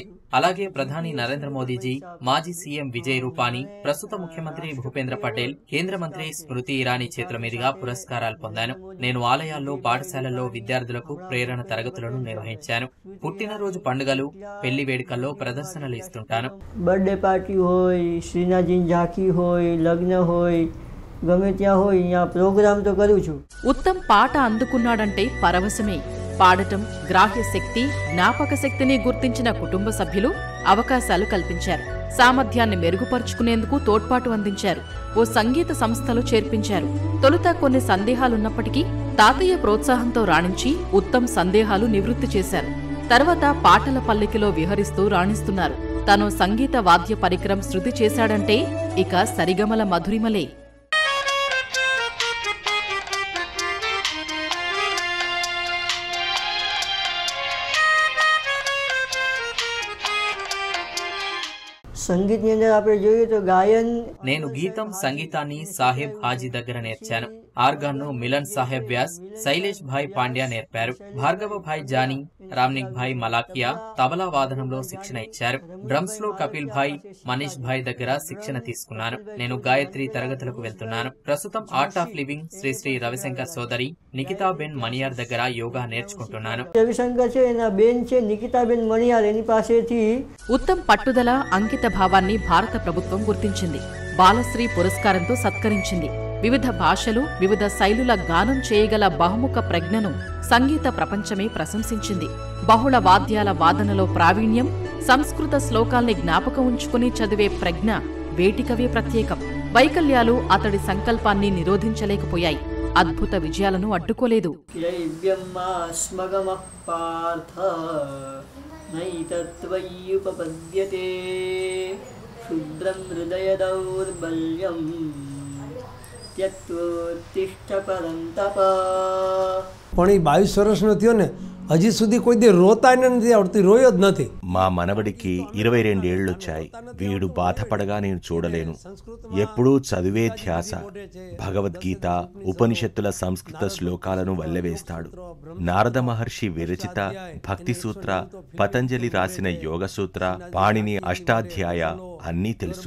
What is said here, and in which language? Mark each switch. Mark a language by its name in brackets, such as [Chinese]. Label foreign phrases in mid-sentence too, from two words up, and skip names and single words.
[Telugu] అలాగే ప్రధాని నరేంద్ర మోదీజీ, మాజీ సీఎం విజయ్ రూపానీ, ప్రస్తుత ముఖ్యమంత్రి భూపేంద్ర పటేల్, కేంద్ర మంత్రి స్మృతి ఇరానీ చేతుల మీదుగా పురస్కారాలు పొందాను. నేను ఆలయాల్లో, పాఠశాలల్లో విద్యార్థులకు ప్రేరణ తరగతులను నిర్వహించాను. పుట్టినరోజు పండుగలు, పెళ్లి వేడుకల్లో ప్రదర్శనలు ఇస్తుంటాను. [English] birthday party [Gujarati] હોય, શ્રીનાથજી ઝાંખી હોય, લગ્ન હોય, ગમે ત્યાં હોય, અહીંયા પ્રોગ્રામ તો કરું છું. [Telugu] ఉత్తమ్ పాట అందుకున్నాడంటే పరవశమే. పాడటం, గ్రాహ్య శక్తి, జ్ఞాపక శక్తిని గుర్తించిన కుటుంబ సభ్యులు అవకాశాలు కల్పించారు. సామర్థ్యాన్ని మెరుగుపరుచుకునేందుకు తోడ్పాటు అందించారు. ఓ సంగీత సంస్థలో చేర్పించారు. తొలుత కొన్ని సందేహాలున్నప్పటికీ తాతయ్య ప్రోత్సాహంతో రాణించి ఉత్తమ్ సందేహాలు నివృత్తి చేశారు. తర్వాత పాటల పల్లకిలో విహరిస్తూ రాణిస్తున్నారు. తను సంగీత వాద్య పరికరం శృతి చేశాడంటే ఇక సరిగమల మధురిమలే. [Gujarati] સંગીતની અંદર આપણે જોઈએ તો ગાયન [Telugu] నేను గీతం, సంగీతాన్ని సాహెబ్ హాజీ దగ్గర నేర్చాను. ఆర్గాన్ను మిలన్ సాహెబ్ వ్యాస్, శైలేష్ భాయ్ పాండ్యా నేర్పారు. భార్గవ భాయ్ జానీ, రామ్నిక్ భాయ్ మలాకియా తబలా వాదనంలో శిక్షణ ఇచ్చారు. డ్రమ్స్ లో కపిల్ భాయ్, మనీష్ భాయ్ దగ్గర శిక్షణ తీసుకున్నాను. నేను గాయత్రి తరగతులకు వెళ్తున్నాను. ప్రస్తుతం ఆర్ట్ ఆఫ్ లివింగ్ శ్రీ శ్రీ రవిశంకర్ సోదరి నికితాబెన్ మణియార్ దగ్గర యోగా నేర్చుకుంటున్నాను. [Gujarati] રવિશંકર છે, એના બેન છે નિકિતાબેન મણિયાર, એની પાસેથી [Telugu] ఉత్తమ్ పట్టుదల, అంకిత భావాన్ని భారత ప్రభుత్వం గుర్తించింది. బాలశ్రీ పురస్కారంతో సత్కరించింది. వివిధ భాషలు, వివిధ శైలుల గానం చేయగల బహుముఖ ప్రజ్ఞను సంగీత ప్రపంచమే ప్రశంసించింది. బహుళ వాద్యాల వాదనలో ప్రావీణ్యం, సంస్కృత శ్లోకాల్ని జ్ఞాపకం ఉంచుకుని చదివే ప్రజ్ఞ వేటికవే ప్రత్యేకం. వైకల్యాలు అతడి సంకల్పాన్ని నిరోధించలేకపోయాయి. అద్భుత విజయాలను అడ్డుకోలేదు. [Sanskrit] క్షుద్రం హృదయ దౌర్బల్యం [Gujarati] પણ એ 22 વર્ષનો થયો ને, હજી સુધી કોઈ દી રોતા નથી આવડતી, રોયો જ નથી. [Telugu] మా మనవడికి 22 ఏళ్లొచ్చాయి. వీడు బాధపడగా నేను చూడలేను. ఎప్పుడూ చదివే ధ్యాస. భగవద్గీత, ఉపనిషత్తుల సంస్కృత శ్లోకాలను వల్లెవేస్తాడు. నారద మహర్షి విరచిత భక్తి సూత్ర, పతంజలి రాసిన యోగ సూత్ర, పాణిని అష్టాధ్యాయ అన్నీ తెలుసు.